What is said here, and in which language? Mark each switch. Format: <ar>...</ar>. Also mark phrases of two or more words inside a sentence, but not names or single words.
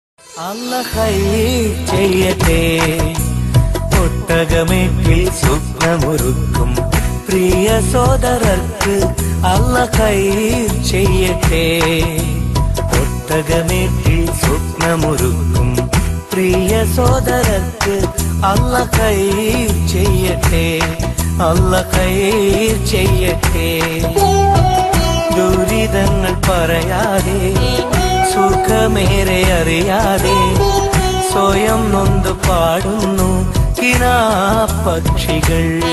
<ar>الله خير</ar> <ml>ചെയ്യട്ടെ ഒട്ടകമേറ്റിൽ സ്വപ്നമൊരുക്കും പ്രിയ സോദരർക്ക്</ml> <ar>الله خير</ar> <ml>ചെയ്യട്ടെ ഒട്ടകമേറ്റിൽ സ്വപ്നമൊരുക്കും പ്രിയ സോദരർക്ക്</ml> <ar>الله خير</ar> <ml>ചെയ്യട്ടെ</ml> <ar>الله خير</ar> <ml>ചെയ്യട്ടെ ദുരിതങ്ങൾ പറയാതെ സുഖമേറെ അറിയാതെ സ്വയം നൊന്ത് പാടുന്നു കിനാപ്പക്ഷികൾ</ml>